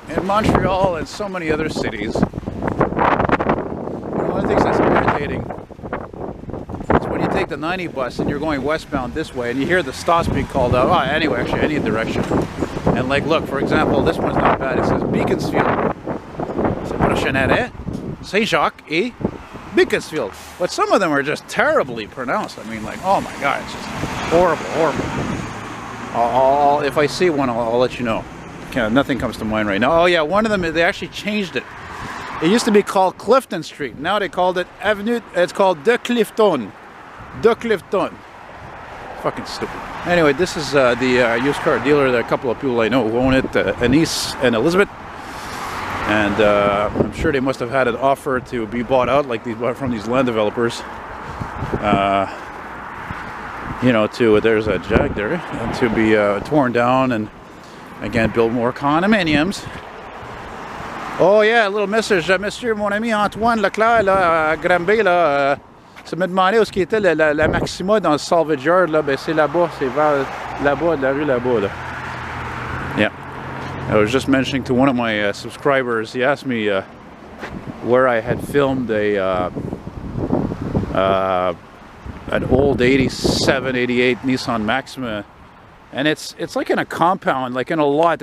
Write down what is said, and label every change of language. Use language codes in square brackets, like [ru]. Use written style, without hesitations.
[en] In Montreal and so many other cities. One of the things that's irritating is when you take the 90 bus and you're going westbound this way and you hear the stops being called out. Oh, anyway, actually, any direction. And like, look, for example, this one's not bad. It says Beaconsfield. [fr] C'est prochaine Saint Jacques et Beaconsfield. [en] But some of them are just terribly pronounced. I mean, like, oh my God, it's just horrible, horrible. If I see one, I'll let you know. Nothing comes to mind right now. Oh yeah, one of them, they actually changed it. It used to be called Clifton Street. Now they called it Avenue. It's called De Clifton. De Clifton. Fucking stupid. Anyway, this is the used car dealer that a couple of people I know who own it, Anise and Elizabeth. And I'm sure they must have had an offer to be bought out, like from these land developers. You know, there's a Jag there, and to be torn down and again build more condominiums. [fr] Oh yeah, a little message, monsieur, mon ami Antoine Leclerc là, à Granby là, ça me demandait où ce qui était la Maxima dans le salvage yard là, ben c'est là-bas, c'est vers là-bas, de la rue là-bas là. [en] Yeah, I was just mentioning to one of my subscribers. He asked me where I had filmed an old 87, 88 Nissan Maxima, and it's like in a compound, like in a lot.